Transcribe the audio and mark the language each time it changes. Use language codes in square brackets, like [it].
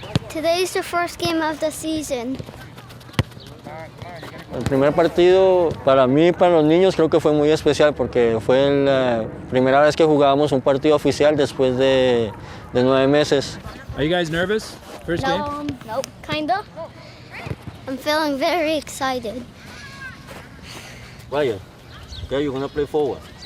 [en] Today's the first game of the season. [es] El primer partido para mí y para los niños creo que fue muy especial porque fue la primera vez que jugábamos un partido oficial después de 9 meses. [en] Are you guys nervous? First game? Nope, kinda. I'm feeling very excited. Ryan, okay, you're gonna play forward.